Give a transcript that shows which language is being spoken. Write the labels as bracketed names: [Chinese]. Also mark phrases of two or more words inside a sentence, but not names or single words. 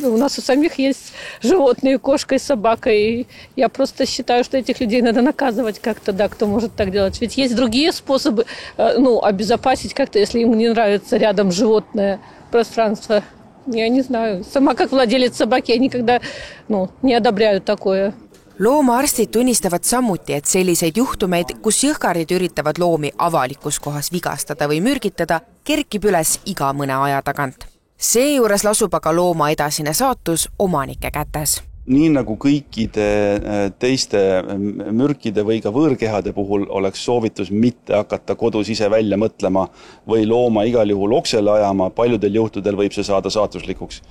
[Russian] У нас у самих есть животные, кошка и собака. И я просто считаю, что этих людей надо наказывать как-то, да, кто может так делать. Ведь есть другие способы, обезопасить как-то, если им не нравится рядом животное пространство. Я не знаю. Сама как владелец собаки, я никогда не одобряю такое. [Estonian] Loomaarstid tunnistavad samuti, et selliseid juhtumeid, kus jõhkardid üritavad loomi avalikus kohas vigastada või mürgitada, kerkib üles iga mõne aja tagant. Seejuures lasub aga looma edasine saatus omanike kätes. Nii nagu kõikide teiste mürkide või ka võõrkehade puhul oleks soovitus mitte hakata kodus ise välja mõtlema või looma igal juhul oksele ajama, paljudel juhtudel võib see saada saatuslikuks.